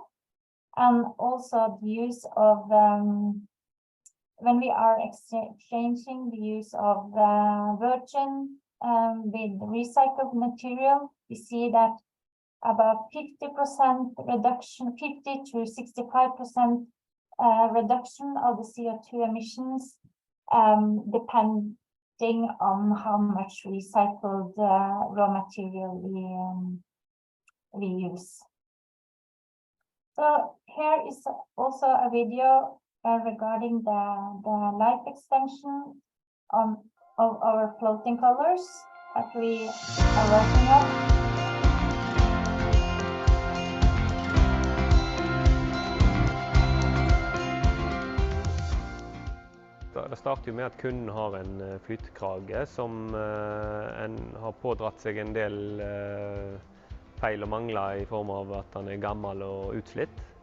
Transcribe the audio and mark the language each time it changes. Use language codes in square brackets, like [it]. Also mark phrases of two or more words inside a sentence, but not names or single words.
[en] And also the use of, when we are exchanging the use of virgin with recycled material, we see that about 50% reduction, 50 to 65% reduction of the CO2 emissions, depending on how much recycled raw material we use. So here is also a video regarding the life extension of our floating colors that we are working on. [no] Det starter jo med at kunden har en flytekrage som har pådratt seg en del feil og mangler i form av at den er gammel og utslitt.